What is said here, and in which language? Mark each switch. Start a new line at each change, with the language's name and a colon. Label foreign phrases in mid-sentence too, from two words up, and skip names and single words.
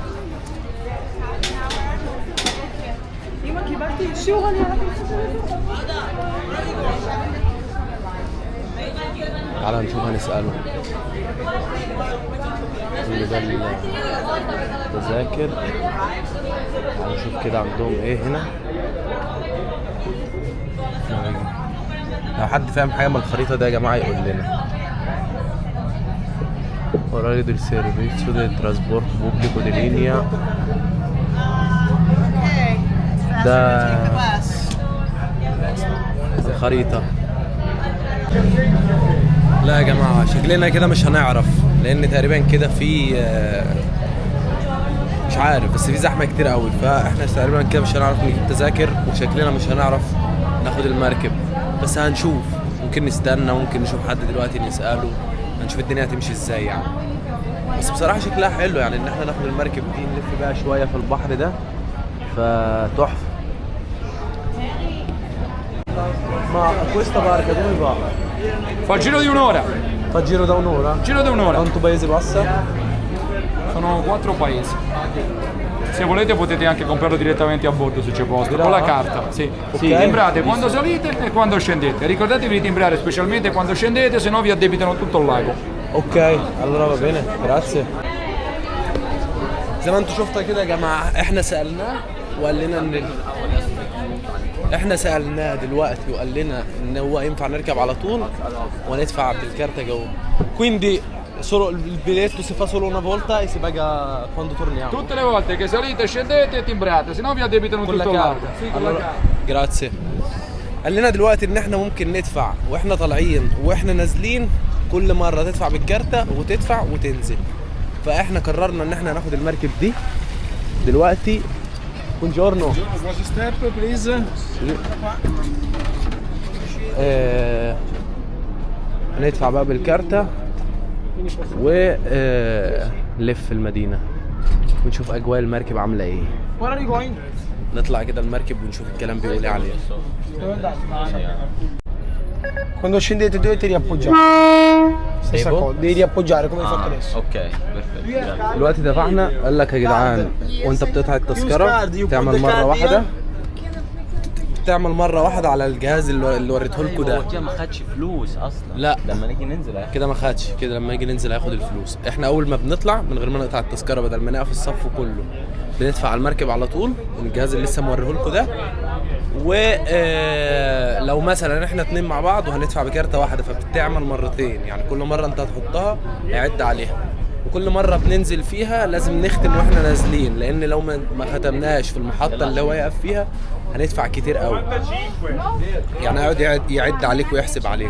Arabic: تعالى نشوف هنسأله. كل ده التذاكر. هنشوف كده عندهم ايه هنا. لو حد فاهم حاجة من الخريطة ده يا جماعة يقول لنا.
Italian: Orario del servizio del trasporto pubblico di linea.
Arabic: ده الخريطة. لا يا جماعة شكلنا كده مش هنعرف، لأن تقريبا كده في مش عارف، بس في زحمة كتير قوي، فاحنا تقريبا كده مش هنعرف نجيب تذاكر، وشكلنا مش هنعرف ناخد المركب. بس هنشوف، ممكن نستنى، ممكن نشوف حد دلوقتي نسأله، هنشوف الدنيا هتمشي ازاي يعني. بس بصراحة شكلها حلو يعني ان احنا ناخد المركب دي نلف بقى شوية في البحر ده، فتحفة.
Italian: Ma questa barca dove va? Fa il giro di un'ora. Fa il giro da un'ora? Giro da un'ora. Quanto paese passa? Sono 4 paesi. Se volete potete anche comprarlo direttamente a bordo se c'è posto, con la carta. Sì. Sì, timbrate quando salite e quando scendete. Ricordatevi di timbrare specialmente quando scendete, se no vi addebitano tutto il lago. Ok, allora va bene, grazie.
Arabic: زي ما انتوا شفتوا كده يا جماعة، احنا سألناه وقال لنا ان احنا سألناه دلوقتي وقال لنا ان هو ينفع نركب على طول وندفع بالكارتة جوه.
Italian: Quindi solo il biglietto si fa solo una volta e si paga quando torniamo. Tutte le volte che salite, scendete e timbrate, se no vi addebitano tutto il lago. Sì, con la carta. Grazie.
Arabic: قال لنا دلوقتي ان احنا ممكن ندفع واحنا طالعين واحنا نازلين، كل مرة تدفع بالكارتة وتدفع وتنزل. فاحنا قررنا ان احنا ناخد المركب دي دلوقتي.
Italian: Buongiorno.
English: Quasi step, please.
Arabic: ندفع بقى بالكارتة ونلف المدينة ونشوف أجواء المركب عاملة إيه. نطلع كده المركب ونشوف الكلام بيقول إيه عليه.
Italian: Quando scendete dovete riappoggiare. Stessa cosa, devi riappoggiare come hai fatto adesso. Ok, perfetto.
Arabic: دلوقتي دفعنا، قال لك يا جدعان وانت بتقطع التذكرة تعمل مرة واحدة على الجهاز اللي وريته لكم ده. هو كده ما خدش فلوس اصلا. لا لما نيجي ننزل كده ما خدش، كده لما يجي ننزل هياخد الفلوس. احنا اول ما بنطلع من غير ما نقطع التذكرة، بدل ما نقف الصف كله بندفع على المركب على طول، الجهاز اللي لسه موريه لكم ده ولو مثلا احنا 2 مع بعض وهندفع بكارتة واحدة فبتعمل مرتين، يعني كل مرة انت هتحطها هيعد عليها، وكل مرة بننزل فيها لازم نختم واحنا نازلين، لان لو ما ختمناش في المحطة اللي هو يقف فيها هندفع كتير قوي، يعني هيقعد يعد عليك ويحسب عليك.